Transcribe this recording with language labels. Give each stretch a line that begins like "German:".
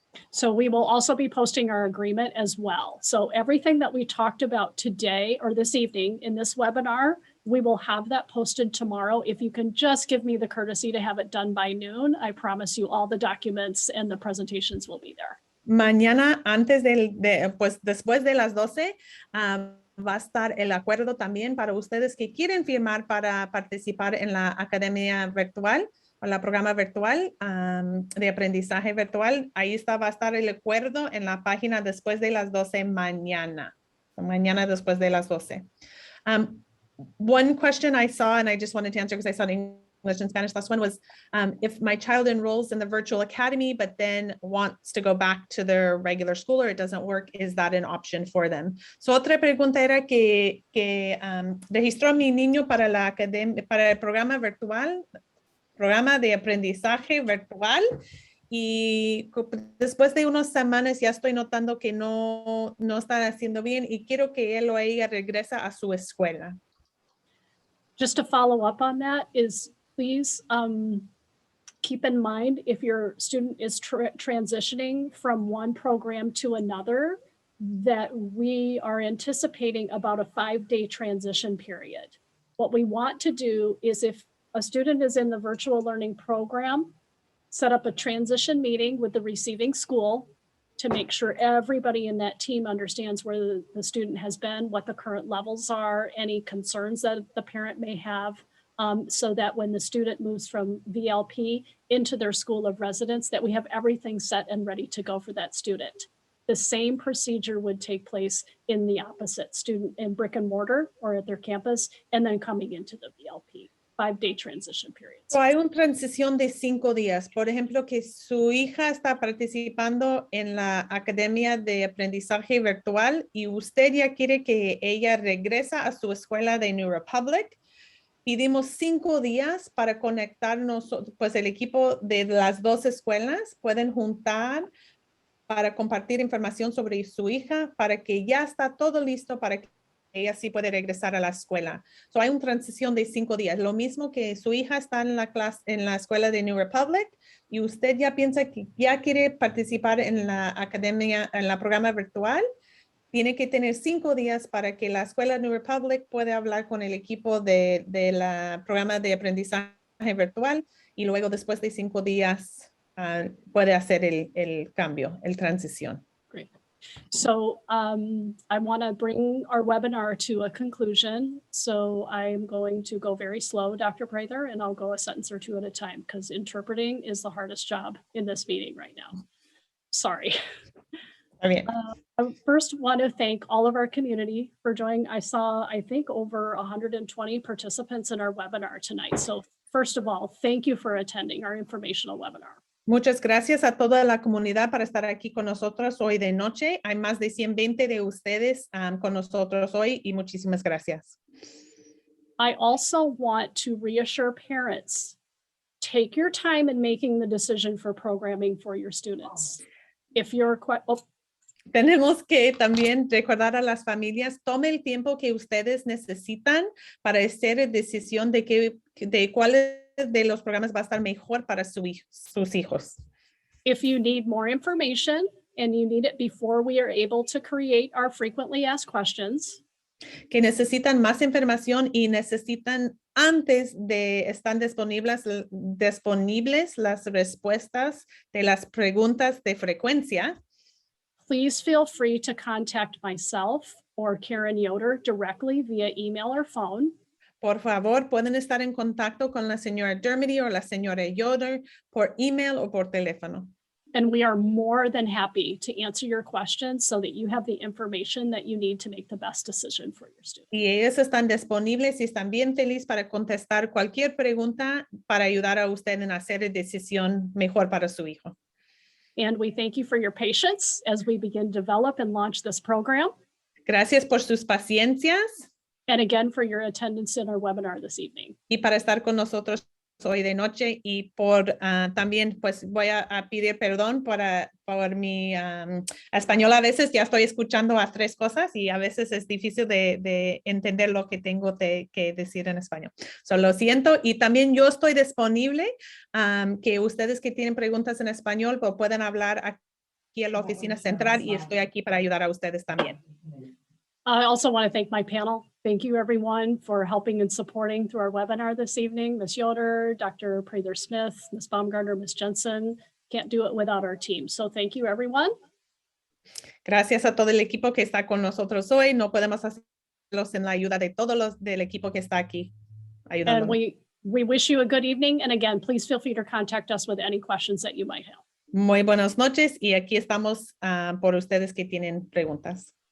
English: So we will also be posting our agreement as well. So everything that we talked about today or this evening in this webinar, we will have that posted tomorrow. If you can just give me the courtesy to have it done by noon, I promise you all the documents and the presentations will be there.
Spanish: Mañana, pues después de las 12, va a estar el acuerdo también para ustedes que quieren firmar para participar en la Academia Virtual o la programa virtual de aprendizaje virtual. Ahí va a estar el acuerdo en la página después de las 12 mañana. Mañana después de las 12.
English: One question I saw, and I just wanted to answer because I saw it in English and Spanish, last one was, if my child enrolls in the virtual academy, but then wants to go back to their regular school or it doesn't work, is that an option for them?
Spanish: So otra pregunta era que registró a mi niño para el programa virtual, programa de aprendizaje virtual, y después de unas semanas ya estoy notando que no está haciendo bien y quiero que él o ella regresa a su escuela.
English: Just to follow up on that is please keep in mind if your student is transitioning from one program to another, that we are anticipating about a 5-day transition period. What we want to do is if a student is in the virtual learning program, set up a transition meeting with the receiving school to make sure everybody in that team understands where the student has been, what the current levels are, any concerns that the parent may have, so that when the student moves from VLP into their school of residence, that we have everything set and ready to go for that student. The same procedure would take place in the opposite student in brick and mortar or at their campus, and then coming into the VLP. 5-day transition periods.
Spanish: So hay una transición de 5 días. Por ejemplo, que su hija está participando en la Academia de Aprendizaje Virtual y usted ya quiere que ella regrese a su escuela de New Republic. pedimos 5 días para conectarnos, pues el equipo de las 2 escuelas pueden juntar para compartir información sobre su hija, para que ya está todo listo para que ella sí puede regresar a la escuela. So, hay una transición de 5 días. Lo mismo que su hija está en la clase, en la escuela de New Republic y usted ya piensa que ya quiere participar en la academia, en la programa virtual, tiene que tener 5 días para que la escuela New Republic pueda hablar con el equipo de la programa de aprendizaje virtual y luego después de 5 días puede hacer el cambio, el transición.
English: Great. So I want to bring our webinar to a conclusion. So I'm going to go very slow, Dr. Prather, and I'll go a sentence or two at a time because interpreting is the hardest job in this meeting right now. Sorry.
Spanish: Está bien.
English: I first want to thank all of our community for joining. I saw, I think, over 120 participants in our webinar tonight. So first of all, thank you for attending our informational webinar.
Spanish: Muchas gracias a toda la comunidad para estar aquí con nosotros hoy de noche. Hay más de 120 de ustedes con nosotros hoy y muchísimas gracias.
English: I also want to reassure parents, take your time in making the decision for programming for your students. If you're
Spanish: Tenemos que también recordar a las familias, tome el tiempo que ustedes necesitan para hacer decisión de cuáles de los programas va a estar mejor para sus hijos.
English: If you need more information and you need it before we are able to create our frequently asked questions,
Spanish: que necesitan más información y necesitan antes de estar disponibles las respuestas de las preguntas de frecuencia,
English: please feel free to contact myself or Karen Yoder directly via email or phone.
Spanish: por favor, pueden estar en contacto con la señora Dermody o la señora Yoder por email o por teléfono.
English: And we are more than happy to answer your questions so that you have the information that you need to make the best decision for your student.
Spanish: Y ellos están disponibles y están bien felices para contestar cualquier pregunta para ayudar a usted en hacer la decisión mejor para su hijo.
English: And we thank you for your patience as we begin to develop and launch this program.
Spanish: Gracias por sus paciencias
English: And again, for your attendance in our webinar this evening.
Spanish: y para estar con nosotros hoy de noche y por también pues voy a pedir perdón por mi español. A veces ya estoy escuchando a 3 cosas y a veces es difícil de entender lo que tengo que decir en español. Lo siento y también yo estoy disponible que ustedes que tienen preguntas en español pues, pueden hablar aquí en la oficina central y estoy aquí para ayudar a ustedes también.
English: I also want to thank my panel. Thank you, everyone, for helping and supporting through our webinar this evening. Ms. Yoder, Dr. Prather-Smith, Ms. Baumgartner, Ms. Jensen. Can't do it without our team. So thank you, everyone.
Spanish: Gracias a todo el equipo que está con nosotros hoy. No podemos hacerlo sin la ayuda de todos los del equipo que está aquí ayudándonos.
English: And we wish you a good evening. And again, please feel free to contact us with any questions that you might have.
Spanish: Muy buenas noches y aquí estamos por ustedes que tienen preguntas.